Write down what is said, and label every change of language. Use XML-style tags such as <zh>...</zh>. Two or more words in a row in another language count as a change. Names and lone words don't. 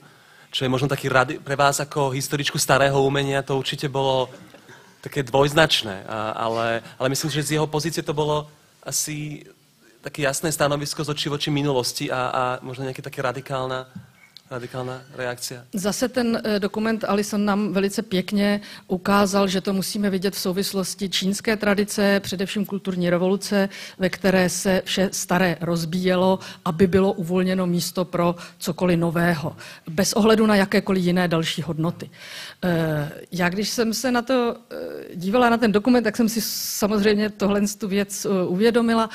<sk>Čo je možno taký pre vás ako historičku starého umenia, to určite bolo také dvojznačné, ale myslím, že z jeho pozície to bolo asi také jasné stanovisko z očí voči minulosti a možno nejaká také radikálna reakcia.</sk> <cs>Zase ten dokument Alison nám velice pěkně ukázal, že to musíme vidět v souvislosti čínské tradice, především kulturní revoluce, ve které se vše staré rozbíjelo, aby bylo uvolněno místo pro cokoliv nového, bez ohledu na jakékoliv jiné další hodnoty. Já, když jsem se na to dívala, na ten dokument, tak jsem si samozřejmě tohle tu věc uvědomila.</cs>